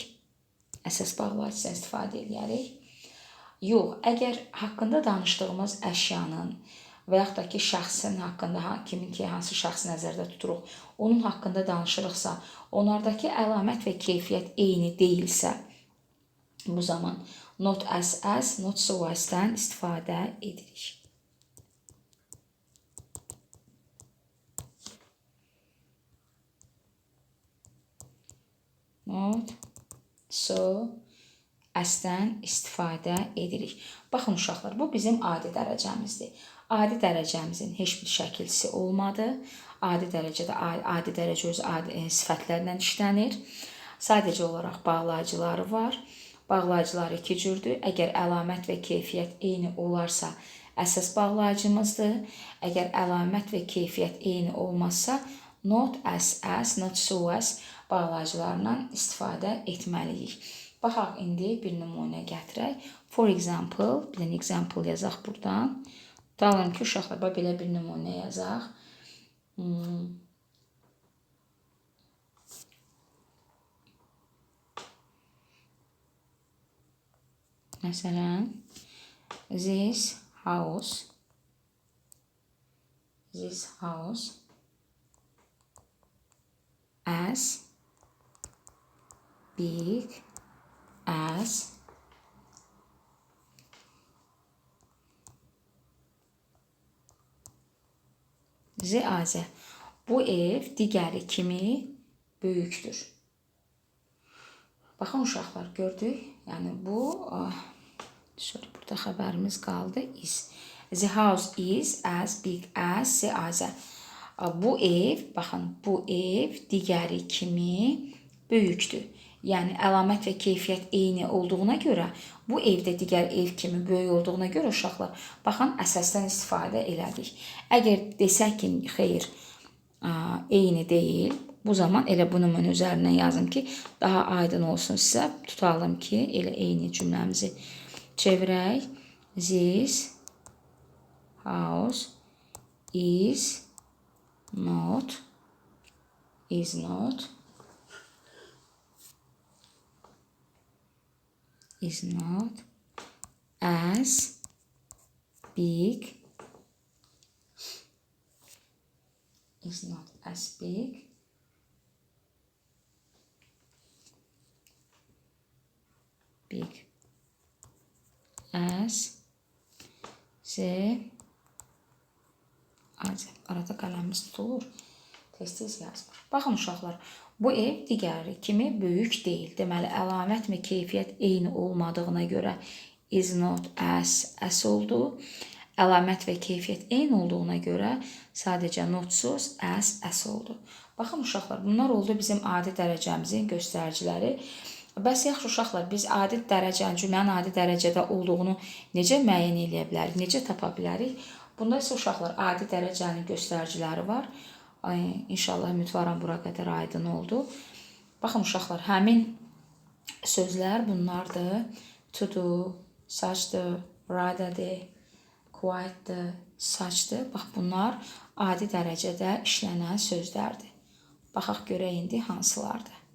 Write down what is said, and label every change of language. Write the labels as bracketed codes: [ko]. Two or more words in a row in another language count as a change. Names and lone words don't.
[az] Əsas bağlayıcısından istifadə edərik. Yox, əgər haqqında danışdığımız əşyanın və yaxud da ki, şəxsin haqqında, kimin ki, hansı şəxsi nəzərdə tuturuq, onun haqqında danışırıqsa, onlardakı əlamət və keyfiyyət eyni deyilsə, bu zaman [en] not as, not so as- [az] dən istifadə edirik. [en] Not so as- [az] dən istifadə edirik. Baxın uşaqlar, bu bizim adi dərəcəmizdir. Adi dərəcəmizin heç bir şəkilçisi olmadı. Adi dərəcə öz sifətlərlə işlənir. Sadəcə olaraq bağlayıcıları var. Bağlayıcılar iki cürdür. Əgər əlamət və keyfiyyət eyni olarsa, əsas bağlayıcımızdır. Əgər əlamət və keyfiyyət eyni olmazsa, [en] not as, not so as [az] bağlayıcılarından istifadə etməliyik. Baxaq, indi bir nümunə gətirək. [en] For example, [az] bir dənə example yazaq buradan. Tutalım ki, uşaqlar, belə bir nümunə yazaq. Məsələn, [en] this house as big as Azə. [az] Bu ev digəri kimi böyükdür. Baxın uşaqlar, gördük. Yəni bu, burada xəbərimiz qaldı. [en] Is. The house is as big as Azə. [az] Bu ev, baxın, bu ev digəri kimi böyükdür. Yəni əlamət və keyfiyyət eyni olduğuna görə, bu evdə digər ev kimi böyük olduğuna görə uşaqlar, baxın, əsasdan istifadə elədik. Əgər desək ki, xeyr, eyni deyil, bu zaman elə bunu mən üzərindən yazım ki, daha aydın olsun sizə. Tutalım ki, elə eyni cümləmizi çevirək. [en] This house is not is not as big is not as big as the [az] arada qələmimiz tutulur. Tez-tez yazmır. Baxın uşaqlar, bu ev digəri kimi böyük deyil. Deməli, əlamət və keyfiyyət eyni olmadığına görə [en] is not as [az] oldu. Əlamət və keyfiyyət eyni olduğuna görə sadəcə notsuz as oldu. Baxın uşaqlar, bunlar oldu bizim adi dərəcəmizin göstəriciləri. Bəs yaxşı uşaqlar, biz adi dərəcənin, cümlənin adi dərəcədə olduğunu necə müəyyən edə bilərik, necə tapa bilərik? Bunda isə uşaqlar adi dərəcənin göstəriciləri var. İnşallah ümidvaram bura qədər aydın oldu. Baxın uşaqlar, həmin sözlər bunlardır. [en] To-do, such-dır, rather-dır, quite-dır, such-dır. [az] Bax, bunlar adi dərəcədə işlənən sözlərdir. Baxaq görək indi hansılardır.